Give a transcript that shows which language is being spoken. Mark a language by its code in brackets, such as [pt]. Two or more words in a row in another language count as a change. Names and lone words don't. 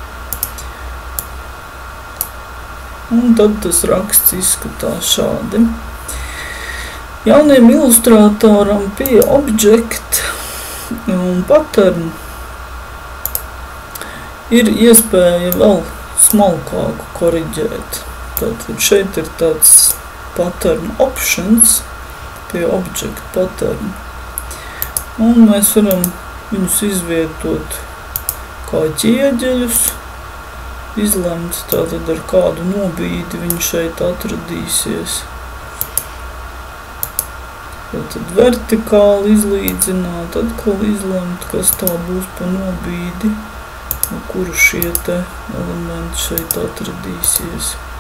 [lv] Un tad tas raksts izskatās šādi. Jauniem ilustrātoram pie object un pattern ir iespēja vēl smalkāku koriģēt. Tātad šeit ir tāds [en] pattern options [lv] pie [en] object pattern. [lv] Un mēs varam viņus izvietot kā ķieģeļus, izlemt, tātad ar kādu nobīdi viņi šeit atradīsies. Tātad vertikāli izlīdzināt, atkal izlemt, kas tā būs pa nobīdi, no kuru šie te elementi šeit atradīsies.